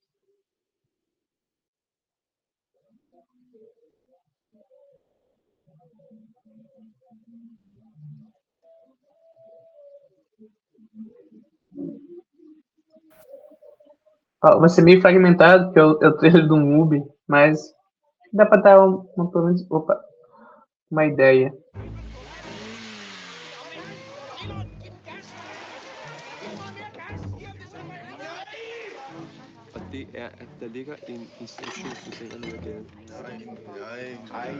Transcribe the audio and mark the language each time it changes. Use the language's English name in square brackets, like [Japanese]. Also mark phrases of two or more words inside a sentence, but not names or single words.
[Portuguese] Ó, vai ser meio fragmentado, porque é o trailer do MUBI, mas dá para dar uma ideia. [Danish] Det er, at der ligger en institutionsbetænger nede ad gaden. Nej.